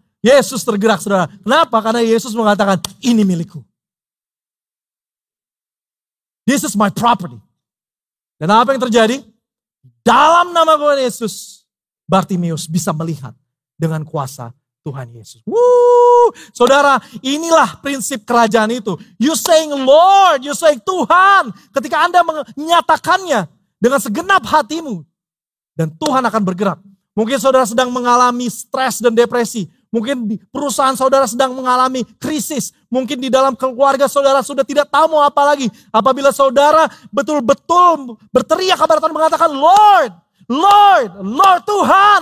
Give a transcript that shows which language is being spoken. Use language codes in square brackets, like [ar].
[id] Yesus tergerak, saudara. Kenapa? Karena Yesus mengatakan, ini milikku. [en] This is my property. [id] Dan apa yang terjadi? Dalam nama Tuhan Yesus, Bartimeus bisa melihat dengan kuasa Tuhan Yesus. Saudara, inilah prinsip kerajaan itu. [en] You saying Lord, you saying Tuhan. [id] Ketika Anda menyatakannya dengan segenap hatimu, dan Tuhan akan bergerak. Mungkin saudara sedang mengalami stres dan depresi. Mungkin di perusahaan saudara sedang mengalami krisis. Mungkin di dalam keluarga saudara sudah tidak tahu mau apa lagi. Apabila saudara betul-betul berteriak kepada Tuhan mengatakan, Lord, Lord, Lord Tuhan.